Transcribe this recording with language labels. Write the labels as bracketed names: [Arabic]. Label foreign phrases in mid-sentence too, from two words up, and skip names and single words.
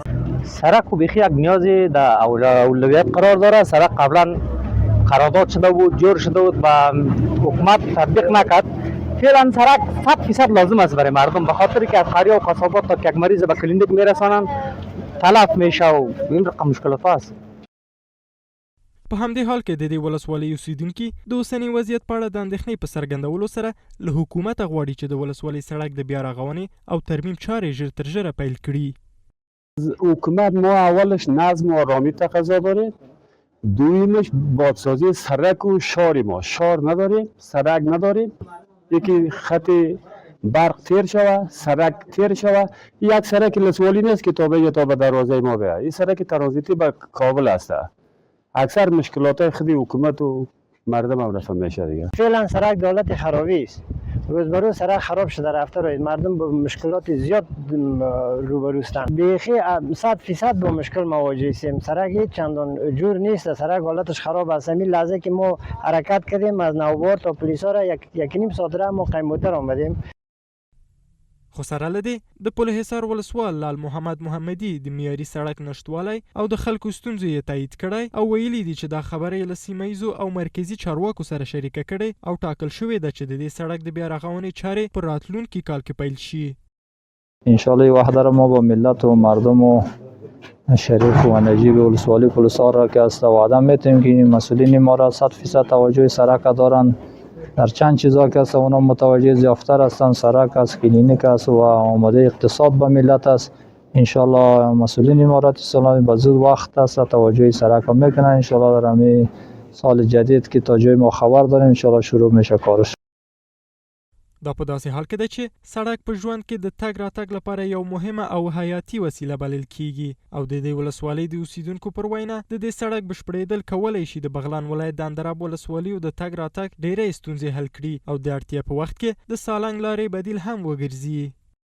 [Persian] سړک بیخی یک نیازی در اولویت قرار داره. سړک قبلا قرارداد شده بود، جور شده بود و حکومت تطبیق نکرد. فعلا سړک 100% لازم است برای مردم، به خاطر که از خاریا و قصابات تا یک مریض به کلینیک میرسانند تلف میشه و این رقم مشکلات است. [Pashto] په همدې حال کې د دې ولسوالۍ اوسیدونکي د اوسني وضعیت په اړه د اندېښنې په څرګندولو سره له حکومته غواړي چې د ولسوالۍ سړک د بیا رغونې او ترمیم چارې ژر تر ژره پیل کړي. [Persian] حکومت ما اولش نظم و آرامی تقاضا داره، دویمش بادسازی سړک و شار ما شار نداریم، سړک نداریم، یکی خط برق تیر شوه، سړک تیر شوه. یک سړک ولسوالی نیست که تا به دروازه ما بیاید. این سړک ترانزیتی به کابل است. اکثر مشکلات خودی حکومت و مردم هم رفع میشه دیگه. فعلا سړک دولت خرابی است. روز به روز سړک خراب شده رفته روی مردم با مشکلات زیاد روبرو هستند. بیخی 100% با مشکل مواجه هستیم. سړک هیچ چندان جور نیست، سړک حالتش خراب است. همین لحظه که ما حرکت کردیم از نوبار تا پلیسا را یک نیم ساعت را ما قیموتر آمدیم. [Pashto] خو سره له دې د پل حصار ولسوال لال محمد محمدي د معیاري سړک نشتوالی او د خلکو ستونزو یې تایید کړی او ویلي دي چې دا خبره یې له سیمه ییزو او مرکزي چارواکو سره شریکه کړې او ټاکل شوې ده چې د دې سړک د بیا رغونې چارې په راتلونکي کال کې پیل شي. [Persian] انشالله این وحده را ما با ملت و مردم و شریف و نجیب ولسوالی پل حصار را که است وعده میتیم که مسئولین ما را 100% توجه سړک دارند. در چند چیزا که است اونا متوجه زیافتر هستند. سړک است، کلینیک است و آماده اقتصاد به ملت است. انشالله مسئولین امارات اسلامی به زود وقت است توجه سړک میکنن. انشالله در همین سال جدید که تا جای ما خبر داریم انشالله شروع میشه کارش. [Pashto] دا په داسې حال کې ده چې سړک په ژوند کې د تګ راتګ لپاره یو مهمه او حیاتي وسیله بلل کیږي او د دې ولسوالۍ د اوسیدونکو پر وینا د دې سړک بشپړېدل کولی شي د بغلان ولایت د اندراب ولسوالیو د تګ راتګ ډېرې ستونزې حل کړي او د اړتیا په وخت کې د سالنګ لارې بدیل هم وګرځي.